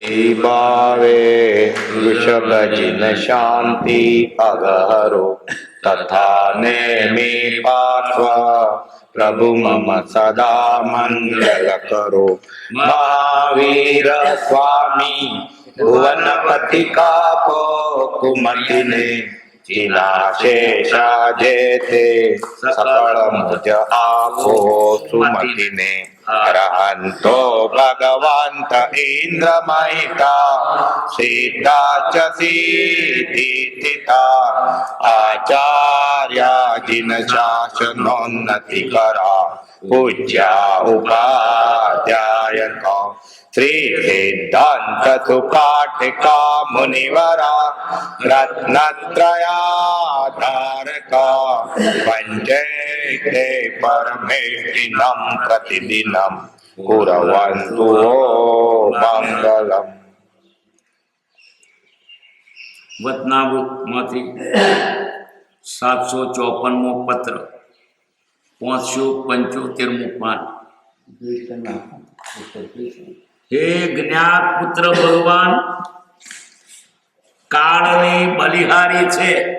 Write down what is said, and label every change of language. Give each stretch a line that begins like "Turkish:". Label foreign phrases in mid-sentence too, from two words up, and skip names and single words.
Gujarati: ભાવે વૃષભજિન શાંતિ અગહરો તથા નેમિ પાર્શ્વ પ્રભુ મમ સદા મંગલ કરો। મહાવીર સ્વામી ભુવનપતિ કાપો કુમતિ ને જિના શેષા જેતે સકલ મુજ આપો સુમતિ ને।
Sanskrit: अरहंतो भगवंत इंद्र महिता सिद्धाच सिद्धिता आचार्य जिन शासनोन्नति करा पूज्या उपाध्याय श्री सिद्धांत सुपाठिका मुनिवरा रत्नत्रयाधारका पंचैते परमेष्टिनं प्रतिदिनं कुर्वन्तु मंगलम्।
Gujarati: વતનામૃતમાંથી 754મો પત્ર 575મું પાન। હે જ્ઞાત પુત્ર ભગવાન કાળની બલિહારી છે।